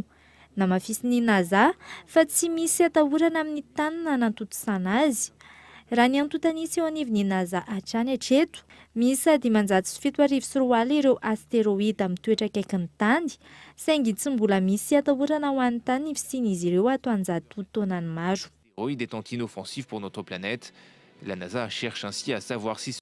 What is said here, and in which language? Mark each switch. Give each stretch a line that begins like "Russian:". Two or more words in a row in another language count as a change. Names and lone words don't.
Malagasy: Namafisy NASA fa tsy misy atahorana amin'ny tany na nantontosana azy. Raha ny antontanisy eo anivon'ny NASA hatrany hatreto, misy 574 ireo astéroïde mitoetra akaikin'ny tany, saingy tsy mbola misy atahorana ho an'ny tany ny fisian'izy ireo ato anjato taonany maro.
French: L'astéroïde est inoffensif pour notre planète. La NASA cherche ainsi à savoir si